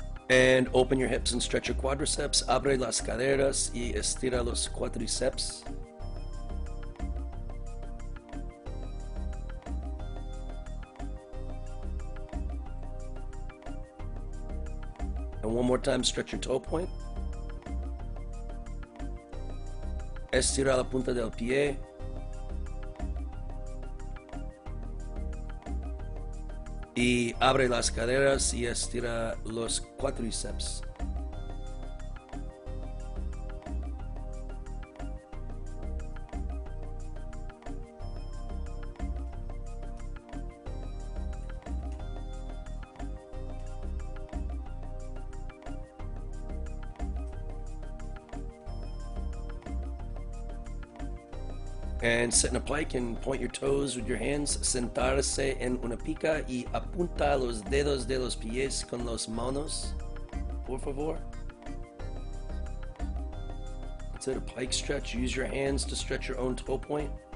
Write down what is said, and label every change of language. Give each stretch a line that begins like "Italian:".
English: And open your hips and stretch your quadriceps.
Spanish: Abre las caderas y estira los cuádriceps.
English: And one more time, stretch your toe point.
Spanish: Estira la punta del pie. Y abre las caderas y estira los cuádriceps.
English: And sit in a plank and point your toes with your hands.
Spanish: Sentarse en una pica y apunta los dedos de los pies con las manos, por favor.
English: That's it, a plank stretch. Use your hands to stretch your own toe point.